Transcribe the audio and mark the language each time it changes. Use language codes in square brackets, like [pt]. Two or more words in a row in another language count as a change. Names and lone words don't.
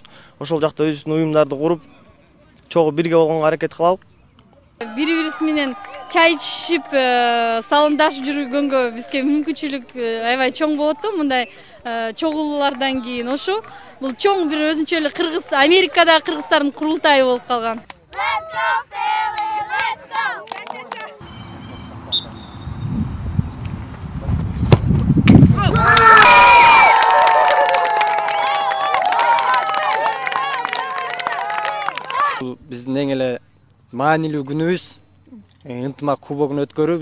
[ky] Ошол жакта өзүбүздүн уюмдарды куруп, чогуу бирге болгонго аракет кылалы. Бири-бириси менен чай ичип, салымдашып жүргөнгө бизге мүмкүнчүлүк аябай чоң болот да, мындай чогулуулардан кийин. Ошо бул чоң бир өзүнчө эле кыргыз, Америкадагы кыргыздардын курултайы болуп калган. [en] Let's go Philly, let's go. [ky] Биздин эң эле маанилүү күнүбүз ынтымак кубогун өткөрүү.